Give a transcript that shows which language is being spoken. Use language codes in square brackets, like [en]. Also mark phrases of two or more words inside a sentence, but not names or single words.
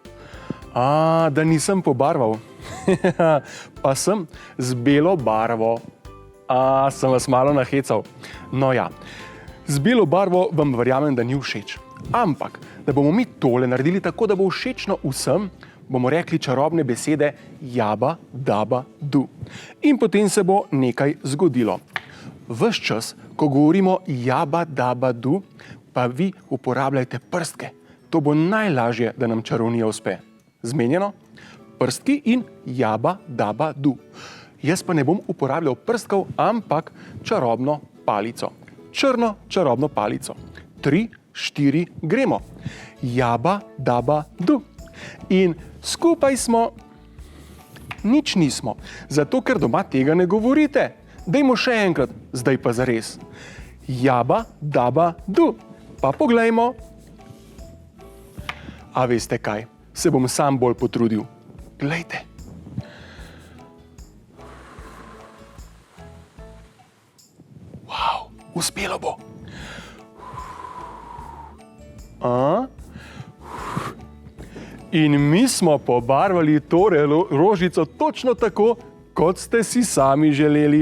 [sl] Da nisem pobarval. Pa sem z belo barvo. Sem vas malo nahecal. No ja, z belo barvo vam verjamem, da ni všeč. Ampak, da bomo mi tole naredili tako, da bo všečno vsem, bomo rekli čarobne besede jaba, daba, du. In potem se bo nekaj zgodilo. Ves čas, ko govorimo jaba, daba, du, pa vi uporabljajte prstke. To bo najlažje, da nam čarovnija uspe. Zmenjeno? Prstki in jaba, daba, du. Jaz pa ne bom uporabljal prstkov, ampak čarobno palico. Črno čarobno palico. 3, 4, gremo. Jaba, daba, du. In skupaj smo, nič nismo, zato ker doma tega ne govorite. Dajmo še enkrat, zdaj pa zares. Jaba, daba, du. Pa poglejmo. A veste kaj, se bom sam bolj potrudil. Glejte. Wow, uspelo bo. In mi smo pobarvali tole rožico točno tako, kot ste si sami želeli.